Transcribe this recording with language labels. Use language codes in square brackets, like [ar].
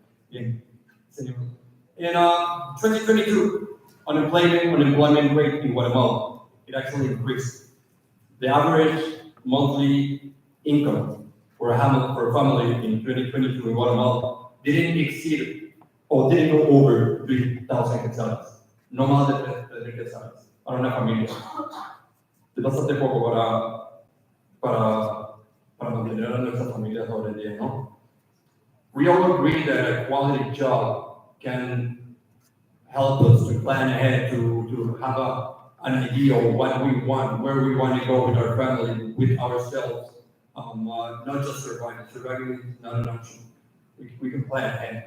[es] Bien, señor. [en] In 2022, unemployment rate in Guatemala, it actually increased. The average monthly income for a family in 2022 in Guatemala didn't exceed o didn't go over 3,000 quetzales. [es] No más de 3,000 quetzales para una familia. Es bastante poco para mantener a nuestras familias sobre el día, ¿no? [en] we all agree that a quality job can help us to plan ahead, to have an idea of what we want, where we want to go with our family, with ourselves. Not just surviving. Surviving is not an option. We can plan ahead.